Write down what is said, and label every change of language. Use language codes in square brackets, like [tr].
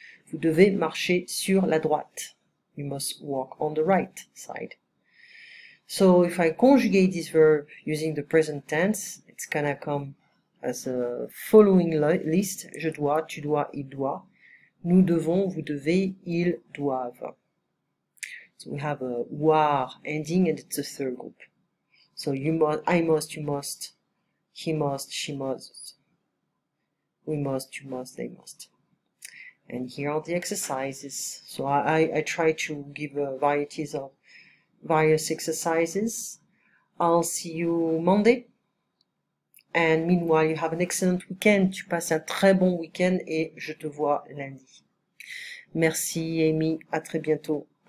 [fr] Vous devez marcher sur la droite. [en] You must walk on the right side. So if I conjugate this verb using the present tense, it's gonna come as a following list. [fr] Je dois, tu dois, il doit. Nous devons, vous devez, ils doivent. [en] So we have a war ending, and it's a third group. So you must, I must, you must, he must, she must, we must, you must, they must. And here are the exercises. So I try to give varieties of various exercises. I'll see you Monday. And meanwhile, you have an excellent weekend. [fr] Tu passes un très bon week-end et je te vois lundi. Merci Amy, à très bientôt.